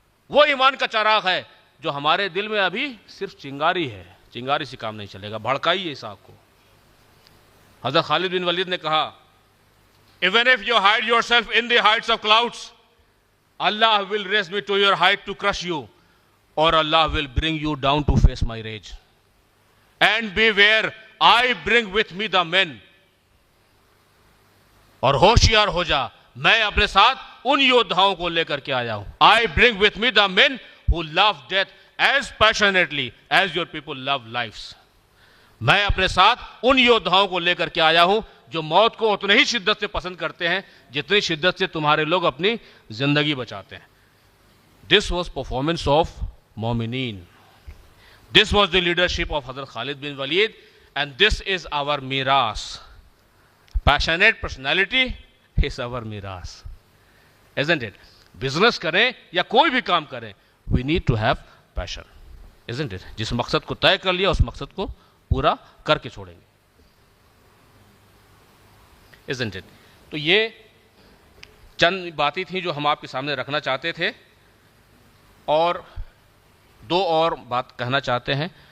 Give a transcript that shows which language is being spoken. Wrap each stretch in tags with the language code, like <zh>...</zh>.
<ur>وہ ایمان کا چراغ ہے جو ہمارے دل میں ابھی صرف چنگاری ہے. چنگاری سے کام نہیں چلے گا، بھڑکائیے اس آگ کو.</ur> <en>حضرت خالد بن ولید</en> <ur>نے کہا</ur> <en>even if you hide yourself in the heights of clouds, Allah will raise me to your height to crush you, or Allah will bring you down to face my rage. And beware, I bring with me the men.</en> <ur>اور ہوشیار ہو جا، میں اپنے ساتھ ان یودھاؤں کو لے کر کے آیا ہوں.</ur> <en>I bring with me the men who love death as passionately as your people love lives.</en> <ur>میں اپنے ساتھ ان یودھاؤں کو لے کر کے آیا ہوں جو موت کو اتنے ہی شدت سے پسند کرتے ہیں جتنی شدت سے تمہارے لوگ اپنی زندگی بچاتے ہیں.</ur> <en>This was performance of مومنین. This was the leadership of Hazrat Khalid bin Walid, and this is our میراث. Passionate personality is our میراث. Isn't it?</en> <ur>بزنس کریں یا کوئی بھی کام کریں,</ur> <en>we need to have passion. Isn't it?</en> <ur>جس مقصد کو طے کر لیا اس مقصد کو پورا کر کے چھوڑیں گے.</ur> <en>Isn't it?</en> <ur>تو یہ چند باتیں تھیں جو ہم آپ کے سامنے رکھنا چاہتے تھے, اور دو اور بات کہنا چاہتے ہیں.</ur>